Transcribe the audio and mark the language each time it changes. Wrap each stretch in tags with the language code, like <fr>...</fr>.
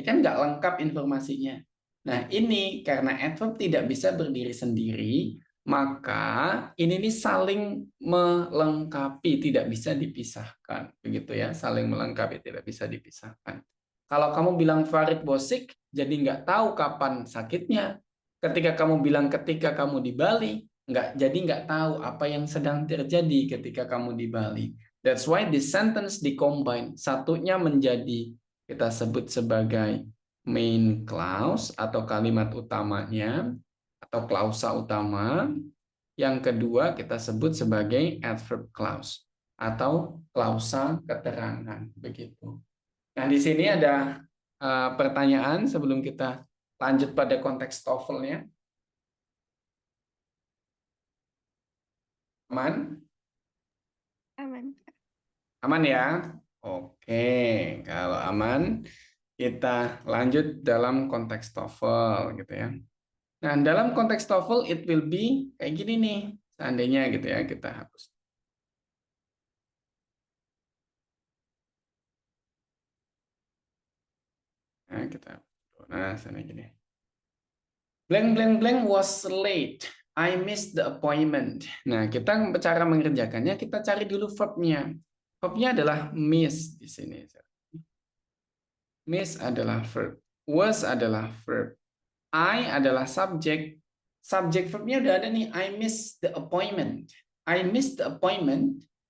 <id>Kan nggak lengkap informasinya. Nah, ini karena adverb tidak bisa berdiri sendiri, maka ini nih saling melengkapi, tidak bisa dipisahkan. Begitu ya, saling melengkapi, tidak bisa dipisahkan. Kalau kamu bilang Farid Bosik, jadi nggak tahu kapan sakitnya. Ketika kamu bilang ketika kamu di Bali, nggak tahu apa yang sedang terjadi ketika kamu di Bali.</id> <en>That's why this sentence di-combine.</en> <id>Satunya menjadi kita sebut sebagai main clause atau kalimat utamanya atau klausa utama. Yang kedua kita sebut sebagai adverb clause atau klausa keterangan. Begitu. Nah, di sini ada pertanyaan sebelum kita lanjut pada konteks TOEFL-nya. Aman? Aman. Aman ya? Oke, kalau aman kita lanjut dalam konteks TOEFL gitu ya. Nah, dalam konteks TOEFL</id> <en>it will be</en> <id>kayak gini nih. Seandainya gitu ya, kita hapus. Nah, kita nah, sana gini.</id> <en>Blank blank blank was late. I missed the appointment.</en> <id>Nah, kita cara mengerjakannya kita cari dulu verb-nya. Verb-nya adalah miss di sini. Miss adalah verb. Was adalah verb. I adalah subjek. Subjek verbnya udah ada nih.</id> <en>I miss the appointment.</en> <id>I miss the appointment.</id>